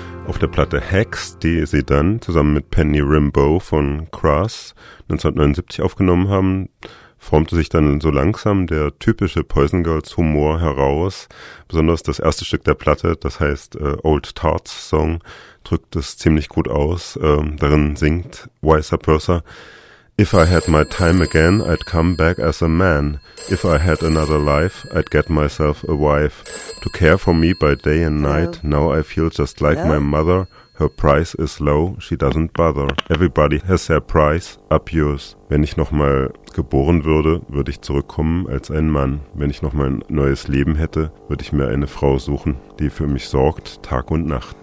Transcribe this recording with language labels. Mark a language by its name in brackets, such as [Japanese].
[German] Auf der Platte Hex, die sie dann zusammen mit Penny Rimbaud von Crass 1979 aufgenommen haben, formte sich dann so langsam der typische Poison Girls Humor heraus. Besonders das erste Stück der Platte, das heißt Old Tarts Song, drückt es ziemlich gut aus. Darin singt [English] Vice Versa: If I had my time again, I'd come back as a man. If I had another life, I'd get myself a wife. To care for me by day and night, now I feel just like my mother. Her price is low, she doesn't bother. Everybody has their price, up yours. [German] Wenn ich nochmal geboren würde, würde ich zurückkommen als ein Mann. Wenn ich nochmal ein neues Leben hätte, würde ich mir eine Frau suchen, die für mich sorgt, Tag und Nacht.